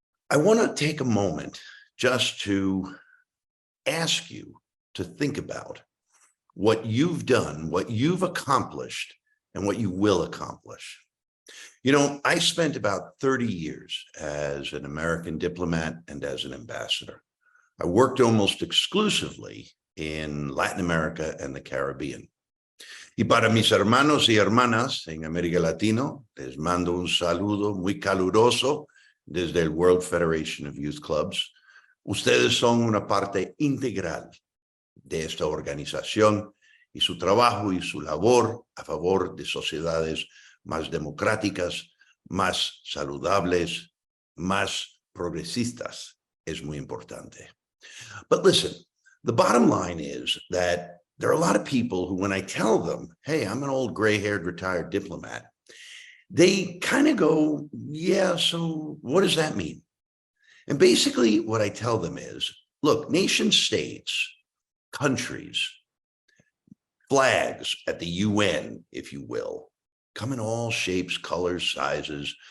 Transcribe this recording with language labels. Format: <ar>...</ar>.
<en>I want to take a moment just to ask you to think about what you've done, what you've accomplished, and what you will accomplish. You know, I spent about 30 years as an American diplomat and as an ambassador. I worked almost exclusively in Latin America and the Caribbean.</en> <es>Y para mis hermanos y hermanas en América Latina, les mando un saludo muy caluroso desde el World Federation of Youth Clubs. Ustedes son una parte integral de esta organización y su trabajo y su labor a favor de sociedades más democráticas, más saludables, más progresistas es muy importante.</es> <en>But listen, the bottom line is that there are a lot of people who, when I tell them, hey, I'm an old gray-haired retired diplomat, they kind of go, yeah, so what does that mean? And basically what I tell them is, look, nation states, countries, flags at the UN, if you will, come in all shapes, colors, sizes.</en>